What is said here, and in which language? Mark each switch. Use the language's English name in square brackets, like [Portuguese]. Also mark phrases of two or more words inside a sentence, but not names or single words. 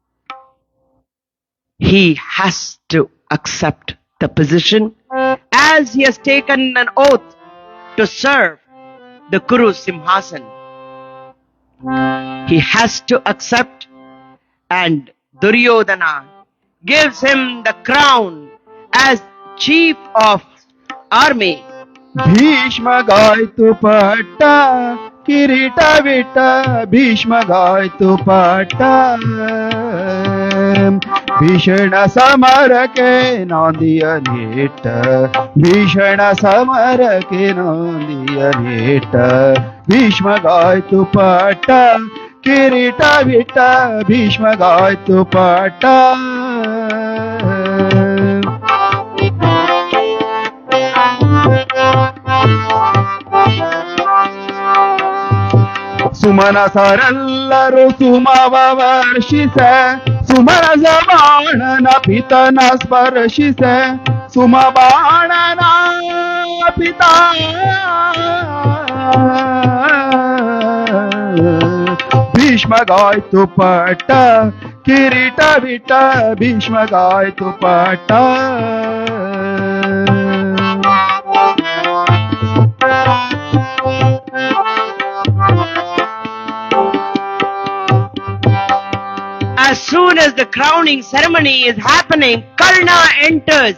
[English] He has to accept the position as he has taken an oath to serve the Kuru Simhasan. He has to accept, and Duryodhana gives him the crown as chief of army. [Kannada] ಭೀಷ್ಮ ಗಾಯ್ತು ಪಟ್ಟ, ಕಿರೀಟ ಬಿಟ್ಟ, ಭೀಷ್ಮ ಗಾಯ್ತು ಪಟ್ಟ. ಭೀಷಣ ಸಮರಕೆ ನಂದಿಯ ನೇತ, ಭೀಷಣ ಸಮರಕೆ ನಂದಿಯ ನೇತ, ಭೀಷ್ಮ ಗಾಯ್ತು ಪಟ್ಟ, ಕಿರೀಟ ಬಿಟ್ಟ, ಭೀಷ್ಮ ಗಾಯ್ತು ಪಟ್ಟ. ಸುಮನಸರೆಲ್ಲರೂ ಸುಮವ ವರ್ಷಿಸೆ, ಸುಮನಸ ಬಾಣನ ಪಿತನ ಸ್ಪರ್ಶಿಸೆ, ಸುಮ ಬಾಣನ ಪಿತ ಭೀಷ್ಮ ಗಾಯ್ತು ಪಟ್ಟ, ಕಿರೀಟ ಬಿಟ್ಟ ಭೀಷ್ಮ ಗಾಯ್ತು ಪಟ್ಟ. [English] As soon as the crowning ceremony is happening, Karna enters.